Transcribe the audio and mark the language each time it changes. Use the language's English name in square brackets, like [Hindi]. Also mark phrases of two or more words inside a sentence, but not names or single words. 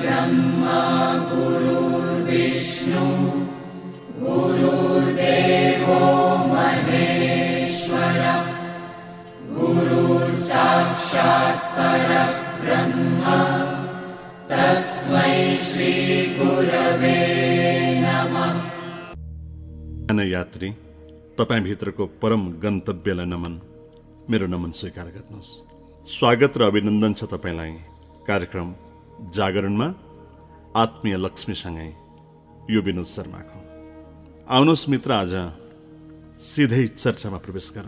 [Sanskrit] गुरुर्विष्णु गुरुर्देवो महेश्वर गुरुर्साक्षात् परब्रह्म तस्मै श्री गुरवे नमः। [Nepali] यात्री तपाईभित्रको परम गन्तव्यलाई नमन, मेरो नमन स्वीकार गर्नुहोस्। स्वागत र अभिनन्दन छ तपाईलाई कार्यक्रम जागरणमा आत्मीय लक्ष्मीसँगै यो विनोद शर्माको। आउनुहोस् मित्र, आज सिधै चर्चामा प्रवेश गरौँ।